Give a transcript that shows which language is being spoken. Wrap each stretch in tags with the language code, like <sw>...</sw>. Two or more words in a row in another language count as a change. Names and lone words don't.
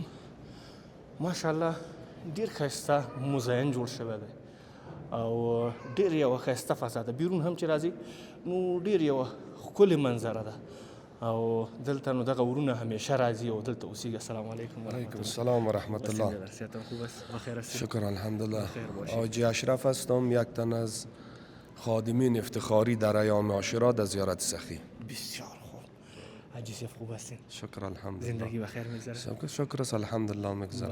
<ps>ماشاءالله ډېر ښایسته مزین جوړ شوی دی او ډېر یوه ښایسته فضا ده. بیرون هم چې راځي نو ډېر یوه ښکلې منظره ده او دلته نو دغه ورونه همیشه راځي او دلته اوسیږي.</ps> <ar>السلام علیکم علیکم السلام و رحمت الله.</ar> <fa>خوب است؟ بخیر هستید؟ شکر الحمدلله. حاجی اشرف هستم، یک تن از خادمین افتخاری در ایام عاشورا در زیارت سخی. بسیار خوب. حاجی صاحب خوب هستین؟ شکر الحمدلله. زندگی بخیر میگذره؟ شکر است الحمدلله میگذره.</fa>